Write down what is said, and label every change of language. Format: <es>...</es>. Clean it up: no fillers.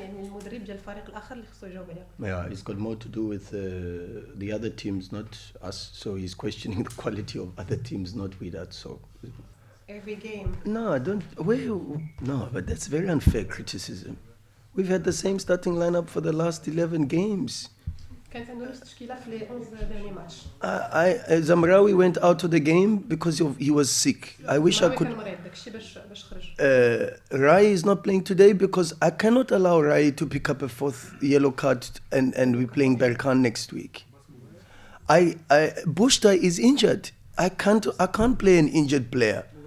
<ar>يعني المدرب ديال الفريق الاخر اللي خصو يجاوب عليها.</ar> <en>Yeah, it's got more to do with the other teams, not us. So he's questioning the quality of other teams, not with that. So every game. No, but that's very unfair criticism. We've had the same starting lineup for the last 11 games.</en> <ar>كانت عنده نفس التشكيله في</ar> <fr>لي 11 ديرني ماتش.</fr> <en>Zamraoui went out of the game because he was sick. I wish I could.</en> <ar>كان مريض داكشي باش خرج.</ar> <en>Rai is not playing today because I cannot allow Rai to pick up a fourth yellow card and we're playing Berkane next week. Bushta is injured. I can't play an injured player.</en>